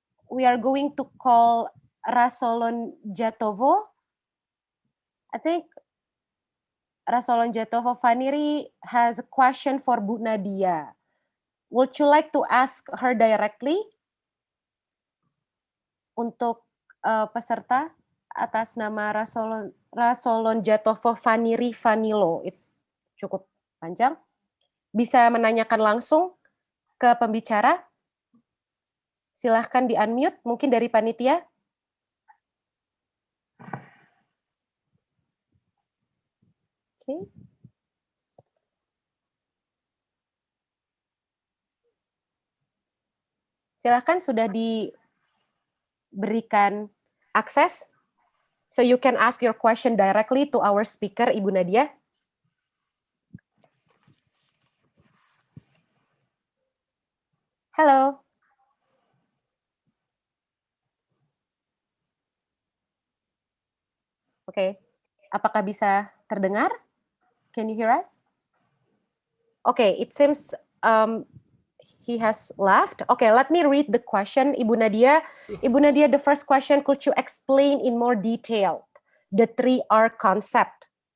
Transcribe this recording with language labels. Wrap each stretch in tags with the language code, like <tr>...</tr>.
<en>We are going to call Rasolon Jatovo. I think Rasolon Jatovo Faniri has a question for Bu Nadia. Would you like to ask her directly?</en> <id>Untuk peserta atas nama Rasolon Jatovo Faniri Vanilo, itu cukup panjang. Bisa menanyakan langsung ke pembicara. Silahkan di-unmute, mungkin dari panitia. Oke. Silahkan, sudah diberikan akses.</id> <en>So you can ask your question directly to our speaker, Ibu Nadia. Halo.</en> <id>Oke, apakah bisa terdengar?</id> <en>Can you hear us? Okay, it seems he has left. Okay, let me read the question, Ibu Nadia. Ibu Nadia, the first question, could you explain in more detail the 3R concept?</en>